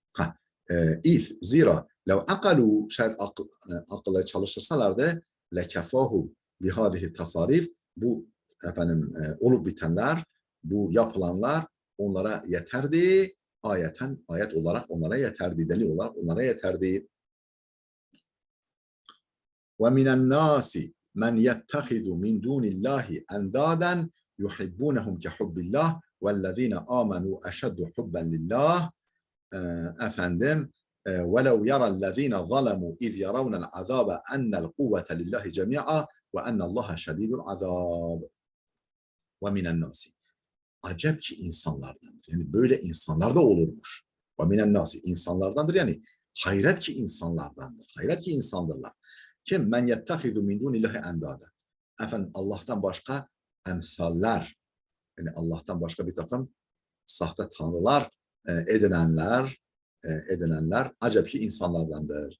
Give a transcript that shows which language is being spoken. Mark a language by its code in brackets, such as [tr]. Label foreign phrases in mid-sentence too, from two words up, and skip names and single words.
[tr] Zira [ar] لو عقلوا [tr] şayet akılları çalıştırsalardı [ar] لكفاهم بهذه [tr] tasarruf bu efendim olup bitenler, bu yapılanlar onlara yeterdi. Ayet olarak onlara yeterdi, delil olarak onlara yeterdi. [ar] ومن الناس من يتخذ من دون الله أندادا يحبونهم كحب الله والذين آمنوا أشد حبا لله. [tr] Efendim [ar] وَلَوْ يَرَى الَّذ۪ينَ ظَلَمُوا اِذْ يَرَوْنَ الْعَذَابَ اَنَّ الْقُوَّةَ لِلّٰهِ جَمِيعًا وَاَنَّ اللّٰهَ شَد۪يدُ الْعَذَابِ وَمِنَ النَّاسِ [tr] Acep ki insanlardandır. Yani böyle insanlar da olurmuş. [ar] وَمِنَ النَّاسِ [tr] insanlardandır yani hayret ki insanlardandır. Hayret ki insandırlar. Kim [ar] من يتخذ من دون الله أندادا. [tr] Efendim Allah'tan başka emsaller yani Allah'tan başka bir takım sahte tanrılar edinenler acep ki insanlardandır.